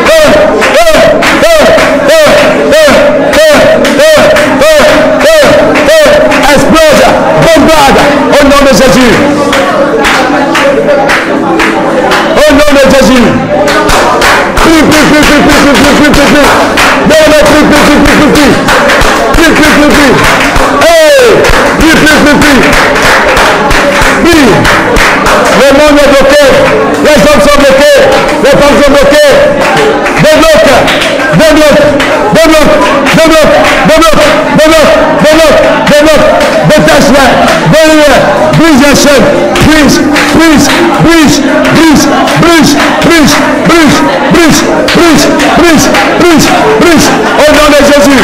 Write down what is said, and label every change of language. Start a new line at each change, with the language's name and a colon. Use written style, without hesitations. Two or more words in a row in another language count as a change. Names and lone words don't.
French: Explose, bombarde au nom de Jésus. Au nom de Jésus. Prie, prie, prie, prie, prie, prie, prie, prie, prie. Donne-le, prie, prie, prie, prie, prie, prie. Prie, prie, prie, prie. Hey! Prie, prie, prie, prie. Prie. Le monde est bloqué. Les hommes sont bloqués. Les femmes sont bloquées. Débloque, débloque, débloque, débloque, débloque, débloque, débloque, débloque. Détache-les, délie-les, brise les chaînes, brise, brise, brise, brise, brise, brise, brise, brise, brise, brise, brise, brise, au nom de Jésus.